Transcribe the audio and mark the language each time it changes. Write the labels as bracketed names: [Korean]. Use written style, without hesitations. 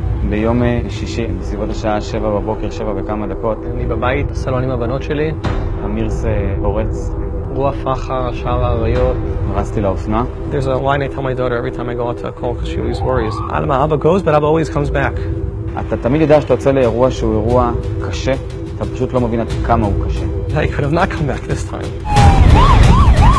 [Hebrew] ביום שישי, בסביבות השעה 7 בבוקר, 7 וכמה דקות. אני בבית, בסלון עם הבנות שלי. אמירס פורץ. רוח פחר, שער האריות. רצתי לאופנוע. [English] There's a line I tell my daughter every time I go out to a call because she always worries. Alma, Abba goes, but Abba always comes back. [Hebrew] אתה תמיד יודע שאתה יוצא לאירוע שהוא אירוע קשה, אתה פשוט לא מבין עד כמה הוא קשה. [English] I could have not come back this time.